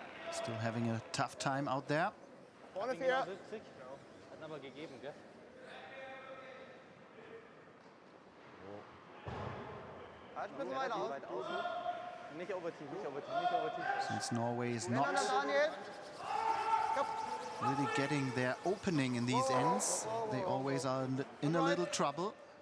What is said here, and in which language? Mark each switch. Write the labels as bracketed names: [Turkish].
[English] Still having a tough time out there. [German] Vorne 4. 70. Hat ihn aber gegeben, gell? Halt ein bisschen weiter aus. Weit außen. Nicht overteam, nicht overteam, nicht overteam. [English] Since Norway is not Daniel. really getting their opening in these ends, they always are in a little trouble.